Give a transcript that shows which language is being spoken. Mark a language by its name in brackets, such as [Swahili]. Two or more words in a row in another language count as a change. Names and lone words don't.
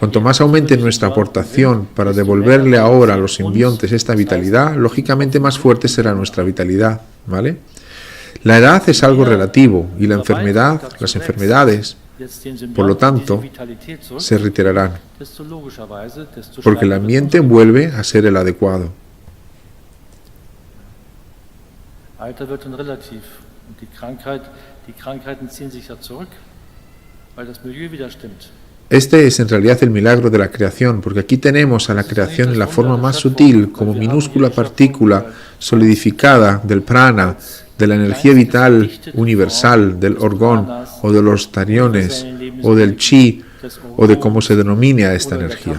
[Spanish] Cuanto más aumente nuestra aportación para devolverle ahora a los simbiontes esta vitalidad, lógicamente más fuerte será nuestra vitalidad, ¿vale? La edad es algo relativo y las enfermedades, por lo tanto, se retirarán, porque el ambiente vuelve a ser el adecuado. [German] Alter wird dann relativ und die Krankheiten ziehen sich ja zurück, weil das Milieu wieder stimmt. [Spanish] Este es en realidad el milagro de la creación, porque aquí tenemos a la creación en la forma más sutil, como minúscula partícula solidificada del prana, de la energía vital universal, del orgón, o de los tariones, o del chi, o de cómo se denomine a esta energía.